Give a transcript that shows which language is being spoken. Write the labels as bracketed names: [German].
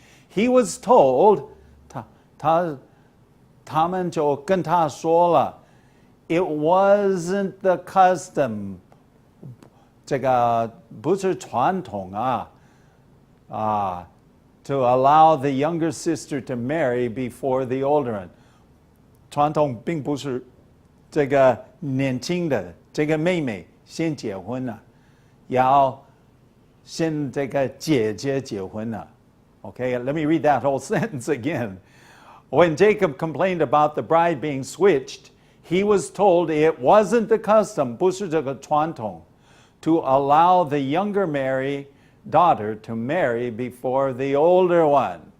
[English] He was told, [Chinese] 他们就跟他说了 [English] it wasn't the custom. [Chinese] 这个不是传统啊 [English] to allow the younger sister to marry before the older one. [Chinese] 传统并不是这个年轻的这个妹妹先结婚了，要先这个姐姐结婚了。 [English] Okay, let me read that whole sentence again. When Jacob complained about the bride being switched, he was told it wasn't the custom, [Chinese] 不是这个传统 [English] to allow the younger daughter to marry before the older one.